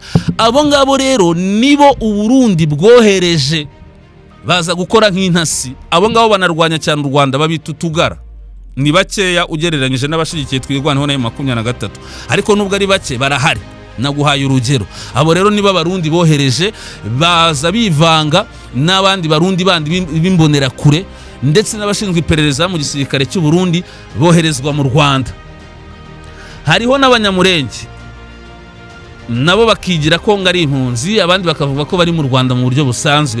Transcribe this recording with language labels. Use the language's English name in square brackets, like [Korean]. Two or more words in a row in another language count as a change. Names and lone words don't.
[Kinyarwanda] Abo ngabo rero nibo u Burundi bwohereje baza gukora nk'intasi. Abo ngabo banarwanya cyane u Rwanda, babita utugara. Ni bakeya ugereranyije n'abashigikiye twirwanaho na M23, ariko nubwo ari bake barahari. Naguhaye urugero. Abo rero niba Barundi bohereje baza bivanga n'abandi Barundi bandi bimbonera kure ndetse n'abashinzwe iperereza mu gisirikare cy'u Burundi boherezwa mu Rwanda. Hariho n'abanyamulenge nabo bakigira ko ngari impunzi, abandi bakavuga ko bari mu Rwanda mu buryo busanzwe.